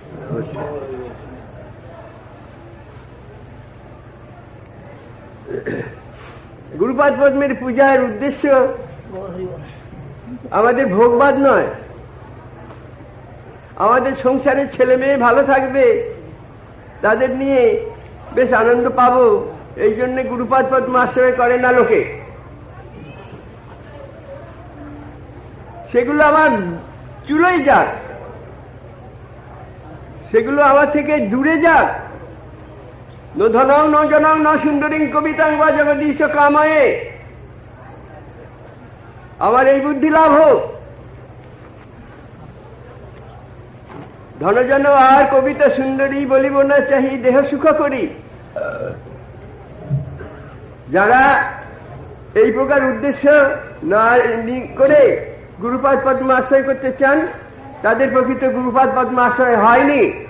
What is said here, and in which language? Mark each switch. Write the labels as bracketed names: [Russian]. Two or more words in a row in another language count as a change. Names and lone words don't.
[Bangla] গুরুপাদ পদ্মের পূজার উদ্দেশ্য আমাদের ভোগবাদ নয়, আমাদের সংসারের ছেলে মেয়ে ভালো থাকবে, তাদের নিয়ে বেশ আনন্দ পাবো, এই জন্য গুরুপাদ পদ্ম আশ্রয় করে না লোকে। সেগুলো আমার চুলোই যাক, সেগুলো আমার থেকে দূরে যাক। [Sanskrit] ন ধনং ন জনং ন সুন্দরীং কবিতাং বা জগদীশ কাময়ে, [Bangla] আমার এই বুদ্ধি লাভ হোক। ধনজন আর কবিতা সুন্দরী বলিব না চাহি, দেহ সুখ করি। যারা এই প্রকার উদ্দেশ্য না করে গুরুপাদ পদ্ম আশ্রয় করতে চান, তাদের প্রকৃত গুরুপাদ পদ্ম আশ্রয় হয়নি।